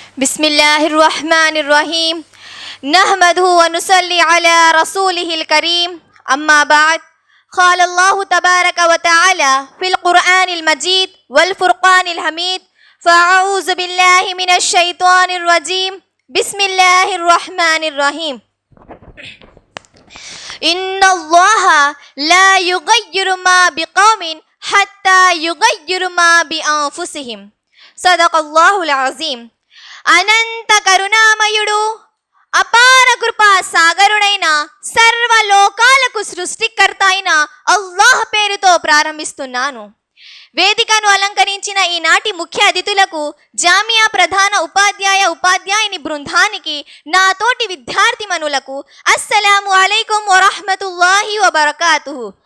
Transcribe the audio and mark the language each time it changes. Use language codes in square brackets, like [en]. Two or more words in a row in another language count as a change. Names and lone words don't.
[ar] بسم الله الرحمن الرحيم نحمده ونصلي على رسوله الكريم أما بعد قال الله تبارك وتعالى في القرآن المجيد والفرقان الحميد فأعوذ بالله من الشيطان الرجيم بسم الله الرحمن الرحيم إن الله لا يغير ما بقوم حتى يغيروا ما بأنفسهم صدق الله العظيم. [te] అనంత కరుణామయుడు అపార కృపా సాగరుడైన సర్వలోకాలకు సృష్టికర్త అయిన అల్లాహ్ పేరుతో ప్రారంభిస్తున్నాను. వేదికను అలంకరించిన ఈనాటి ముఖ్య అతిథులకు, జామియా ప్రధాన ఉపాధ్యాయుని బృందానికి, నా తోటి విద్యార్థిమణులకు [ar] السلام عليكم ورحمة الله وبركاته.